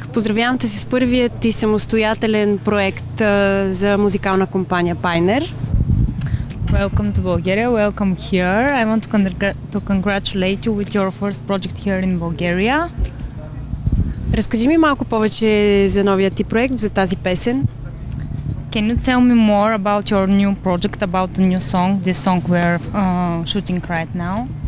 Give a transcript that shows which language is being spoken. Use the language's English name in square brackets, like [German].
[Bulgarian] Поздравявам те си с първият ти самостоятелен проект за музикална компания Pioneer. [English] Welcome to Bulgaria, welcome here. I want to congratulate you with your first project here in Bulgaria. [Bulgarian] Разкажи ми малко повече за новият ти проект, за тази песен. [English] Can you tell me more about your new project, about the new song, the song we're shooting right now?